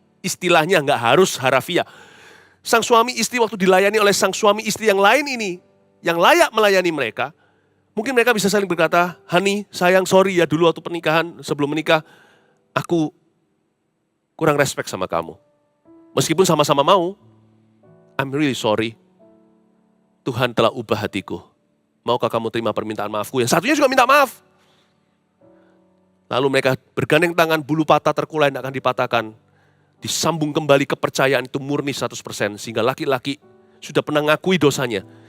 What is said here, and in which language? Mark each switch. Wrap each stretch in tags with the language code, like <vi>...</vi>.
<id>Istilahnya gak harus harafiah. Sang suami istri waktu dilayani oleh sang suami istri yang lain ini, yang layak melayani mereka, mungkin mereka bisa saling berkata, honey, sayang, sorry ya dulu waktu pernikahan, sebelum menikah, aku kurang respect sama kamu. Meskipun sama-sama mau,</id> <en>I'm really sorry.</en> <id>Tuhan telah ubah hatiku. Maukah kamu terima permintaan maafku? Yang satunya juga minta maaf. Lalu mereka bergandeng tangan, bulu patah terkulai akan dipatahkan. Disambung kembali kepercayaan itu murni 100%. Sehingga laki-laki sudah pernah ngakui dosanya.</id>